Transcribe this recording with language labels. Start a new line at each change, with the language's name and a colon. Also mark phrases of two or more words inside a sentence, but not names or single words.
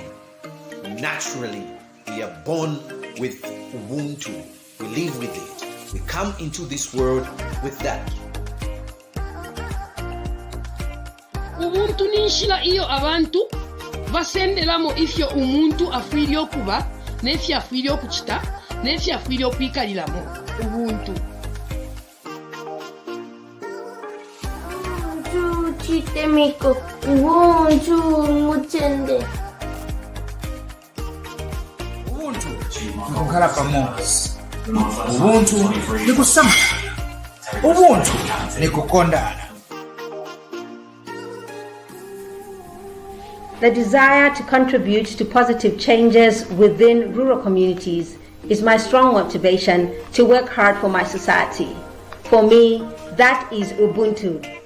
English: Naturally, we are born with Ubuntu. We live with it. We come into this world with that.
Bemba: Ubuntu ninshila iyo abantu basendelamo ifyo umuntu afwiryo kuba nefyo afwiryo kuchita nefyo afwiryo kwikaliramo Ubuntu. Chitemiko, Ubuntu mutende.
Nyanja: Ubuntu nikukhala pamosi. Ubuntu nikusamala. Ubuntu nikukondana.
English: The desire to contribute to positive changes within rural communities is my strong motivation to work hard for my society. For me, that is Ubuntu.